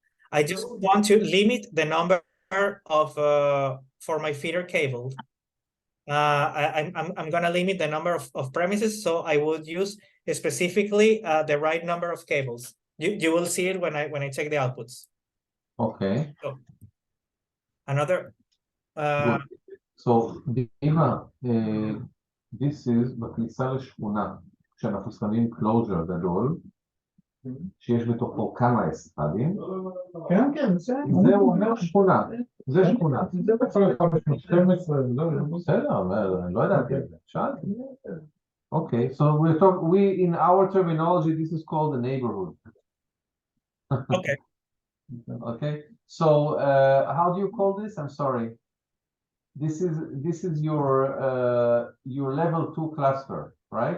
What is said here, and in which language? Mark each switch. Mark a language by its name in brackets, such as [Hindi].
[English] I just want to limit the number of for my feeder cable. I'm gonna limit the number of premises, so I would use specifically the right number of cables. You will see it when I check the outputs. Okay. So, another Good. [Hebrew] So, דימה, [English] this is [Hebrew] בכניסה לשכונה, כשאנחנו שמים closure גדול, שיש בתוכו כמה אסטרדים, כן, כן, זה זהו אומר שכונה, זה שכונה. זה בצורה 512, בסדר, אני לא ידעתי את זה, שאלתי. [English] Okay, so we in our terminology, this is called the neighborhood. okay. Okay, so how do you call this? I'm sorry. This is your level 2 cluster, right?